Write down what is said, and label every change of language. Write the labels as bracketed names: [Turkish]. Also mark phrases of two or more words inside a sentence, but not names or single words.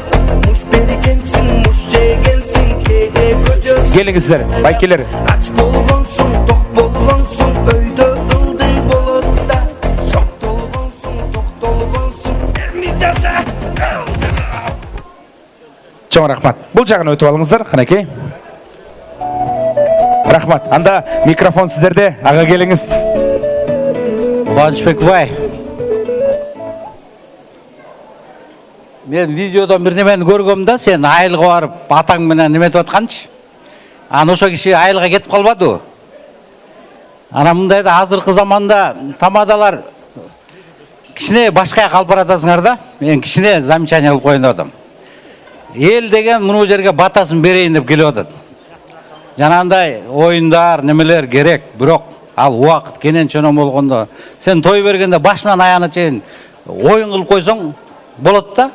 [Kyrgyz] Муш бергенсиң, муш жегенсиң, кээде көчөсүң. Келиңиздер, байкелер. Ач болгонсуң, ток болгонсуң, өйдө ылдый болот да. Шок толгонсуң, ток толгонсуң, эрми жаша. Чоң рахмат. [Kazakh] Бұл жағына өтіп алыңыздар, Қанекей. Рахмат. Анда микрофон сіздерде, аға келіңіз. Қуанышбек бай. Мен видеодан бір немені көргім да, сен айылға барып, атаң менен неметіп атқаншы. [Kyrgyz] Аны ошо киши айылға кетіп қалбады. Ана мындайда азыркы заманда тамадалар кичине башка калып баратасыңар да. Мен кичине замечание кылып коеюн деп атам. Эл деген мына жерге батасын берейин деп келип атат. Жанагындай оюндар, немелер керек, бирок ал убакыт кенен чоң болгондо сен той бергенде башынан аяғына чейин оюн кылып койсоң болот да.